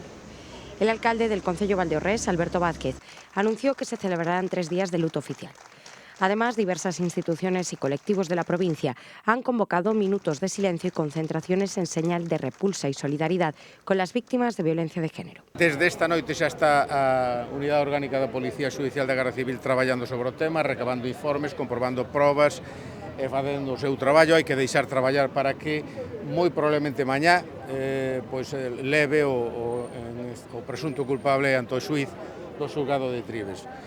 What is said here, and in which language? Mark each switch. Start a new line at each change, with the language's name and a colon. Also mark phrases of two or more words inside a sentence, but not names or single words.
Spanish: El alcalde del concello Valdeorrés, Alberto Vázquez, anunció que se celebrarán 3 días de luto oficial. Además, diversas instituciones y colectivos de la provincia han convocado minutos de silencio y concentraciones en señal de repulsa y solidaridad con las víctimas de violencia de género.
Galician: Desde esta noite xa está a Unidade Orgánica da Policía Xudicial da Garda Civil traballando sobre o tema, recabando informes, comprobando probas e facendo o seu traballo. Hai que deixar traballar para que moi probablemente mañá leve o presunto culpable ante o xuiz do xulgado de Trives.